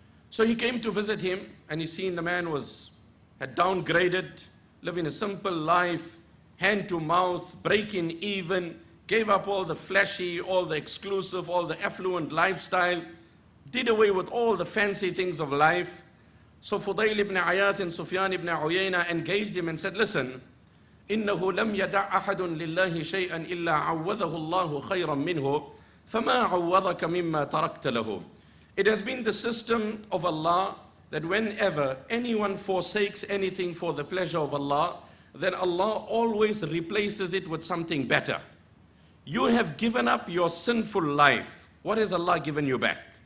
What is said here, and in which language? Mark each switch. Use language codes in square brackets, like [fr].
[en] So he came to visit him, and he seen the man had downgraded, living a simple life, hand to mouth, breaking even, gave up all the flashy, all the exclusive, all the affluent lifestyle, did away with all the fancy things of life. So Fudayl ibn Ayad and Sufyan ibn Uyayna engaged him and said, listen, [ar] إِنَّهُ لَمْ يَدَعْ أَحَدٌ لِلَّهِ شَيْئًا إِلَّا عَوَّذَهُ اللَّهُ خَيْرًا مِنْهُ فَمَا عَوَّذَكَ مِمَّا تَرَكْتَ لَهُ. [en] It has been the system of Allah that whenever anyone forsakes anything for the pleasure of Allah, then Allah always replaces it with something better. You have given up your sinful life. What has Allah given you back?